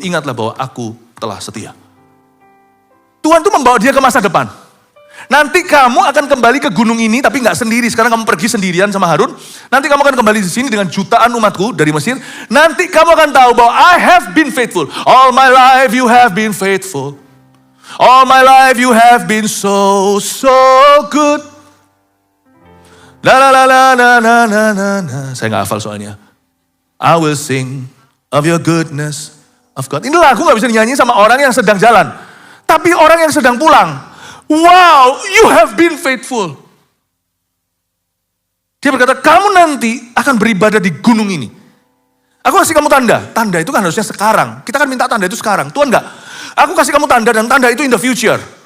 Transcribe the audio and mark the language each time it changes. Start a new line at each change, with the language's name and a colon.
Indonesian: Ingatlah bahwa aku telah setia. Tuhan tuh membawa dia ke masa depan. Nanti kamu akan kembali ke gunung ini, tapi nggak sendiri. Sekarang kamu pergi sendirian sama Harun. Nanti kamu akan kembali di sini dengan jutaan umatku dari Mesir. Nanti kamu akan tahu bahwa
English: I have been faithful. All my life you have been faithful. All my life you have been so good. La la la la la la la la.
Indonesian: Saya nggak hafal soalnya.
English: I will sing of your goodness of God.
Indonesian: Ini lagu nggak bisa dinyanyi sama orang yang sedang jalan, tapi orang yang sedang pulang.
English: Wow, you have been faithful.
Indonesian: Dia berkata, kamu nanti akan beribadah di gunung ini. Aku kasih kamu tanda. Tanda itu kan harusnya sekarang. Kita kan minta tanda itu sekarang. Tuhan enggak. Aku kasih kamu tanda dan tanda itu
English: in the future.